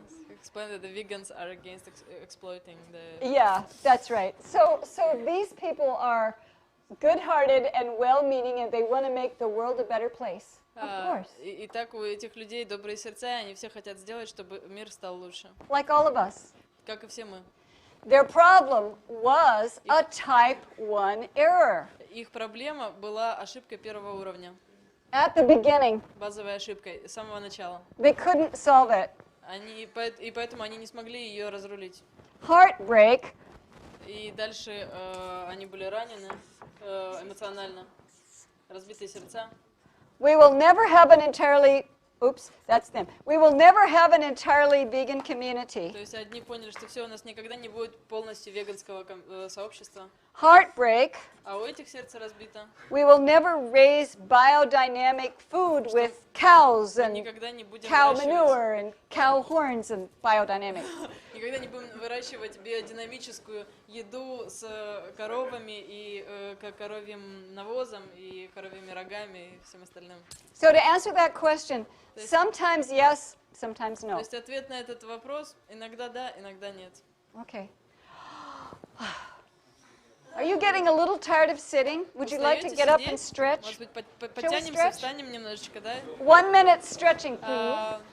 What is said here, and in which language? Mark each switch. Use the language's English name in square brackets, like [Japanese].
[English] Explain that the vegans are against exploiting the... Yeah, that's right. So these people are good-hearted and well-meaning, and they want to make the world a better place. Of course. [Russian] Итак, у этих людей добрые сердца, и они все хотят сделать, чтобы мир стал лучше. [English] Like all of us. [Russian] Как и все мы. [English] Their problem was a type 1 error. [Russian] Их проблема была ошибкой первого уровня. [English] At the beginning. [Russian] Базовой ошибкой, с самого начала. [English] They couldn't solve it. [Russian] И поэтому они не смогли ее разрулить. [English] Heartbreak. [Russian] И дальше они были ранены эмоционально, разбитые сердца. [English] We will never have an entirely, oops, that's them. We will never have an entirely vegan community. [Russian] То есть одни поняли, что все, у нас никогда не будет полностью веганского сообщества. [English] Heartbreak. [Russian] А у этих сердце разбито. [English] We will never raise biodynamic food with cows and cow manure and cow horns and biodynamic. [Russian] Никогда не будем выращивать биодинамическую еду с коровами и коровьим навозом и коровьими рогами и всем остальным. [English] So to answer that question, sometimes yes, sometimes no. [Russian] То есть ответ на этот вопрос иногда да, иногда нет. [English] Okay. Are you getting a little tired of sitting? Would you like to get up and stretch? [Russian] Может быть, потянемся, встанем немножечко, да? [English] 1 minute stretching, please.